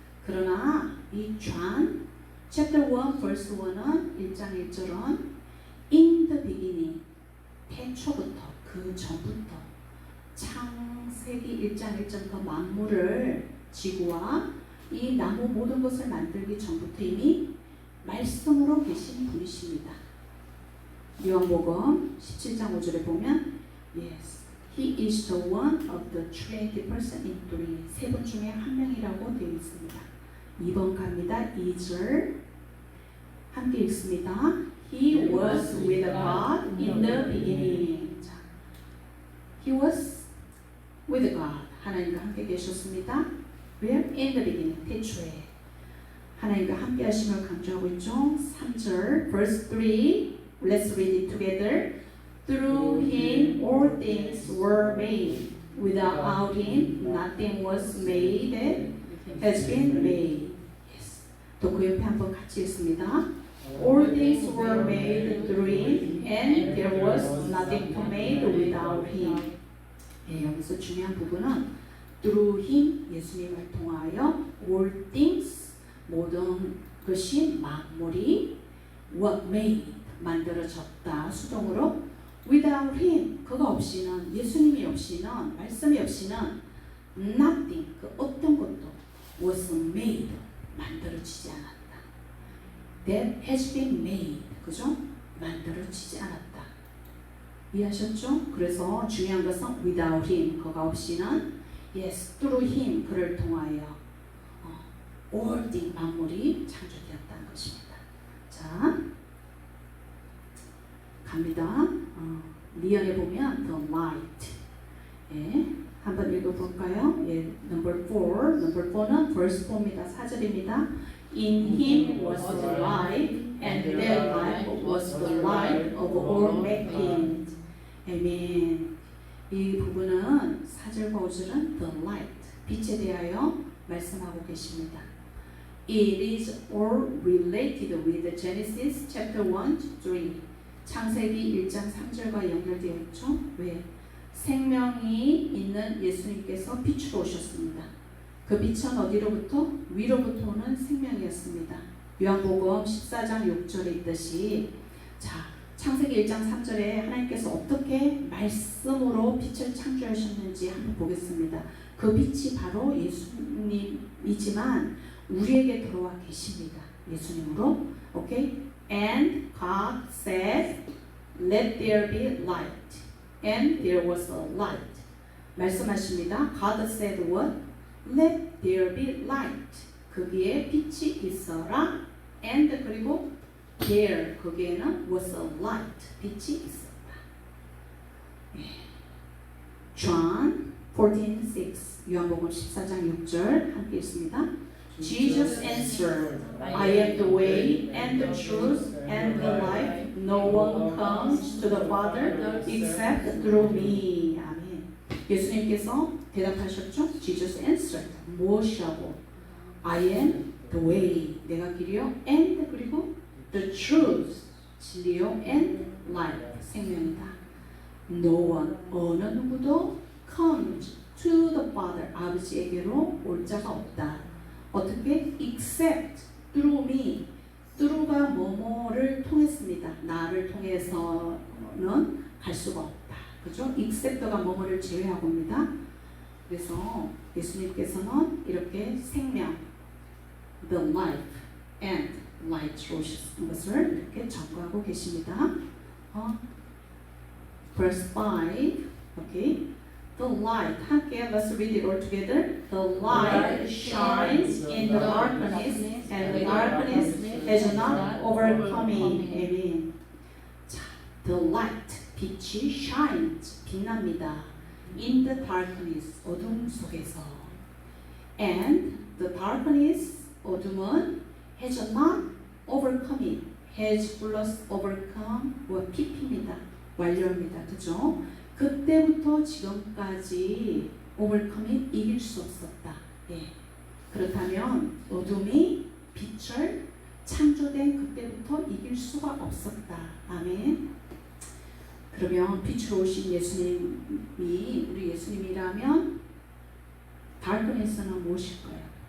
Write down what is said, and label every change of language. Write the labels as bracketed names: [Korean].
[Korean] 그러나 이 John chapter 1 verse 1은 1장 1절은 [English] in the beginning [Korean] 태초부터 그 전부터 창세기 1장 1절부터 만물을 지구와 이 나무 모든 것을 만들기 전부터 이미 말씀으로 계신 분이십니다. 요한복음 17장 5절에 보면 [English] yes, he is the one of the Trinity person in three [Korean] 세 분 중에 한 명이라고 되어 있습니다. 2번 갑니다. 2절 함께 읽습니다. [English] He was with God in the beginning. 자, He was with God. [Korean] 하나님과 함께 계셨습니다. [English] Where? In the beginning. [Korean] 태초에. 하나님과 함께 하심을 강조하고 있죠. 3절 [English] verse 3 Let's read it together. Through Him all things were made. Without Him nothing was made that has been made. Yes. [Korean] 또 그 옆에 한번 같이 읽습니다. [English] All things were made through Him, and there was nothing made without Him. [Korean] 여기서 중요한 부분은 [English] through Him, [Korean] 예수님을 통하여 [English] all things, [Korean] 모든 것이 만물이 [English] were made, [Korean] 만들어졌다. 수동으로 [English] without Him, [Korean] 그가 없이는, 예수님이 없이는, 말씀이 없이는 [English] nothing, [Korean] 그 어떤 것도 [English] was made, [Korean] 만들어지지 않았다. [English] That has been made, [Korean] 그죠? 만들어지지 않았다. 이해하셨죠? 그래서 중요한 것은 [English] without Him, [Korean] 그가 없이는 [English] yes, through Him, [Korean] 그를 통하여 [English] all things, [Korean] 만물이 창조되었다는 것입니다. 자, 갑니다. 리언에 보면 [English] the light. [Korean] 예, 한번 읽어볼까요? 예, [English] number 4 [Korean] 는 [English] verse 4 [Korean] 입니다. 4절입니다. [English] In Him was the light, and that light was the light of all mankind. [Korean] 아멘. 이 부분은 4절과 5절은 [English] the light, [Korean] 빛에 대하여 말씀하고 계십니다. [English] It is all related with Genesis chapter 1 to 3. [Korean] 창세기 1장 3절과 연결되어 있죠. 왜? 생명이 있는 예수님께서 빛으로 오셨습니다. 그 빛은 어디로부터? 위로부터 오는 생명이었습니다. 요한복음 14장 6절에 있듯이 자, 창세기 1장 3절에 하나님께서 어떻게 말씀으로 빛을 창조하셨는지 한번 보겠습니다. 그 빛이 바로 예수님이지만 우리에게 들어와 계십니다. 예수님으로. 오케이? [English] And God said, let there be light. And there was a light. [Korean] 말씀하십니다. [English] God said what? Let there be light. [Korean] 거기에 빛이 있어라. [English] And [Korean] 그리고 [English] there, [Korean] 거기에는 [English] was a light. [Korean] 빛이 있었다. John 14:6 요한복음 14장 6절 함께 읽습니다. [English] Jesus answered, I am the way and the truth and the life. No one comes to the Father except through me. [Korean] 아멘. 예수님께서 대답하셨죠? [English] Jesus answered. [Korean] 무엇이라고? [English] I am the way. [Korean] 내가 길이요. [English] And [Korean] 그리고 [English] the truth. [Korean] 진리요. [English] And life. [Korean] 생명이다. [English] No one. [Korean] 어느 누구도 [English] comes to the Father. [Korean] 아버지에게로 올 자가 없다. 어떻게? [English] Except through me. [Korean] through가 뭐뭐를 통했습니다. 나를 통해서는 갈 수가 없다. 그죠? except가 뭐뭐를 제외하고입니다. 그래서 예수님께서는 이렇게 생명, [English] the life and light [Korean] 로 오신 것을 이렇게 전거하고 계십니다. [English] Verse 5, okay. The light, [Korean] 함께 [English] let's read it all together. The light shines in the darkness, and the darkness has not overcome it. Amen. [Korean] 자, [English] the light, [Korean] 빛이 [English] shines, [Korean] 빛납니다. [English] In the darkness, [Korean] 어둠 속에서. [English] And the darkness, [Korean] 어둠은 [English] has not overcome it. has plus overcome, [Korean] PP입니다. 완료입니다. 그죠? 그때부터 지금까지 overcome이 이길 수 없었다. 예. 그렇다면 어둠이 빛을 창조된 그때부터 이길 수가 없었다. 아멘. 그러면 빛으로 오신 예수님이 우리 예수님이라면 [English] darkness [Korean] 는 무엇일까요?